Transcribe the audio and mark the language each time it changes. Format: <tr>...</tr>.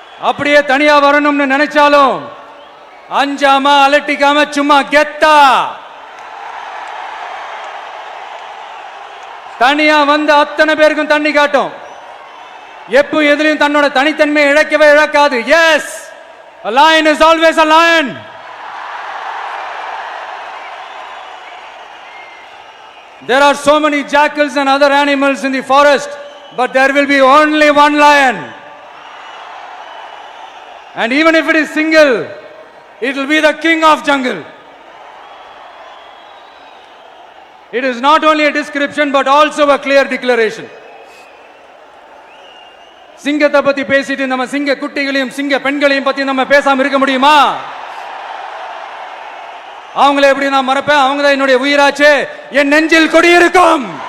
<ta>அப்படியே தனியா வரணும்னு நினைச்சாலும் அஞ்சாம அலட்டிக்காம சும்மா கெத்தா தனியா வந்து அத்தனை பேருக்கும் தண்ணி காட்டும். எப்போ எதிலையும் தன்னோட தனித்தன்மையை இழக்கவே இழக்காது.</ta> <en>Yes, a lion is always a lion. There are so many jackals and other animals in the forest, but there will be only one lion. And even if it is single, it will be the king of jungle. It is not only a description but also a clear declaration.</en> <ta>சிங்கத்தை பத்தி பேசிட்டு நம்ம சிங்க குட்டிகளையும் சிங்க பெண்களையும் பத்தி நம்ம பேசாம இருக்க முடியுமா? அவங்கள எப்படி நான் மறப்பேன்? அவங்க தான் என்னுடைய உயிராச்சே, என் நெஞ்சில் கொடியிருக்கும்.</ta>